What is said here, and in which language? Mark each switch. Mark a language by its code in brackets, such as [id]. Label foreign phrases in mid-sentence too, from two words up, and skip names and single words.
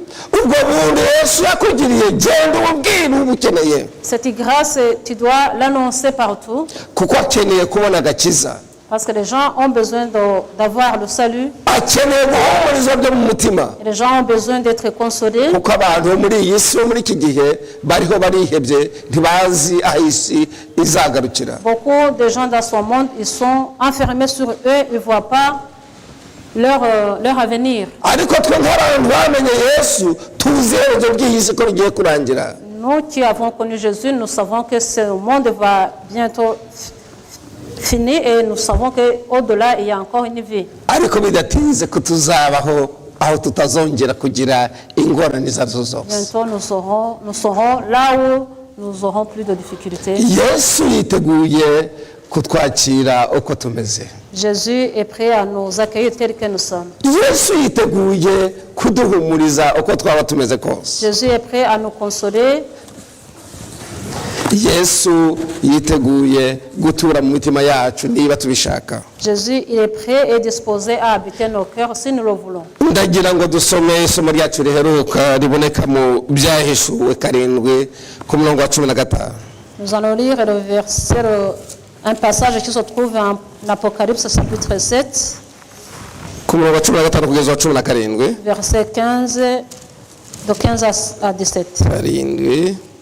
[rw] ubwo bundi Yesu yakugiriye genda ububwire ubukeneye. [fr] Cette grâce, tu dois l'annoncer partout. [rw] kuko akeneye kubona agakiza. [fr] Parce que les gens ont besoin d'avoir le salut. [rw] akeneye guhumuriza byo mu mutima. [fr] Et les gens ont besoin d'être consolés. [rw] kuko abantu muri iyi si muri iki gihe bariho barihebye ntibazi aho isi izagarukira. [fr] Beaucoup de gens dans ce monde, ils sont enfermés sur eux, ils ne voient pas leur avenir. [rw] ariko twe nk'abantu bamenye Yesu tuzi iherezo ry'iyi si ko rigiye kurangira. [fr] Nous qui avons connu Jésus, nous savons que ce monde va bientôt finir et nous savons qu'au-delà, il y a encore une vie. [rw] ariko bidatinze ko tuzabaho aho tutazongera kugira ingorane izo arizo zose. [fr] Bientôt, nous serons là où nous aurons plus de difficultés. [rw] Yesu yiteguye kutwakira uko tumeze. [fr] Jésus est prêt à nous accueillir tels que nous sommes. [rw] Yesu yiteguye kuduhumuriza uko twaba tumeze kose. [fr] Jésus est prêt à nous consoler. [rw] Yesu yiteguye gutura mu mitima yacu niba tubishaka. [fr] Jésus, il est prêt et disposé à habiter nos cœurs si nous le voulons. [rw] ndagira ngo dusome isomo ryacu riheruka riboneka mu byahishuwe 7 ku murongo wa 15. [fr] Nous allons lire un passage qui se trouve en Apocalypse chapitre 7, [rw] ku murongo wa 15 kugeza wa 17. [fr] verset 15, de 15 à 17. 7.